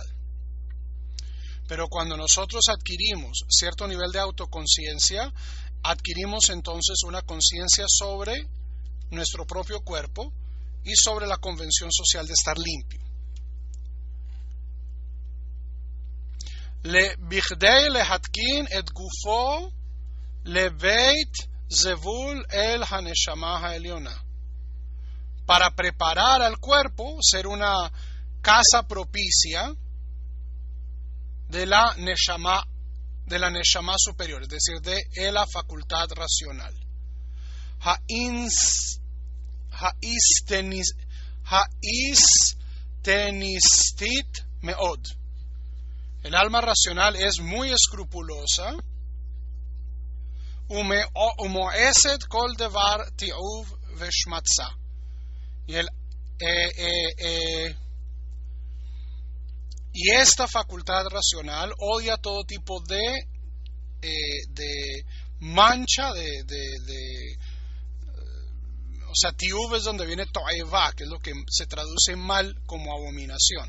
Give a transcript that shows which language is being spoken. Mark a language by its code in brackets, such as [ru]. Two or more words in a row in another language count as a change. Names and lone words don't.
[es] Pero cuando nosotros adquirimos cierto nivel de autoconciencia, adquirimos entonces una conciencia sobre nuestro propio cuerpo y sobre la convención social de estar limpio. [he] בכדי להתקין את גופו לבית זבול אל הנשמה העליונה. [es] Para preparar al cuerpo, ser una casa propicia de la neshama superior, es decir, de la facultad racional. [he] האיסטניסית מאוד. [es] El alma racional es muy escrupulosa. [he] ומואסת כל דבר תיעוב ושמצה. [es] Y esta facultad racional odia todo tipo de mancha, o sea, ti'uv es donde viene to'eva, que es lo que se traduce mal como abominación.